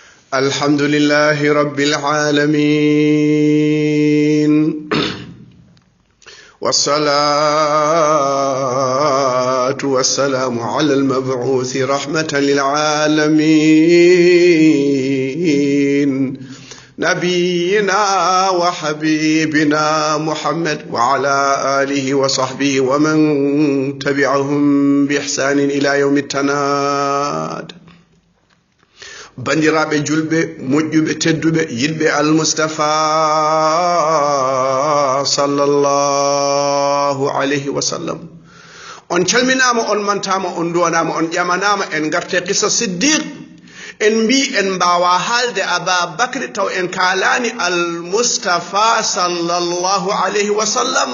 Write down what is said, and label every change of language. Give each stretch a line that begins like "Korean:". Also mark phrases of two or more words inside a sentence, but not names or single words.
Arabic: الحمد لله رب العالمين والصلاة والسلام على المبعوث رحمة للعالمين نبينا وحبيبنا محمد وعلى آله وصحبه ومن تبعهم بإحسان إلى يوم التناد.
Fula: bandiraɓe julɓe moƴƴuɓe tedduɓe yilɓe almustafa
Arabic: صلى الله عليه وسلم,
Fula: on calminama, on mantama, on duwanama, on ƴamanama. En garte qissa siddiq, en mbi en mbawa haalde aba bakri taw en kalani almustafa
Arabic: صلى الله عليه وسلم.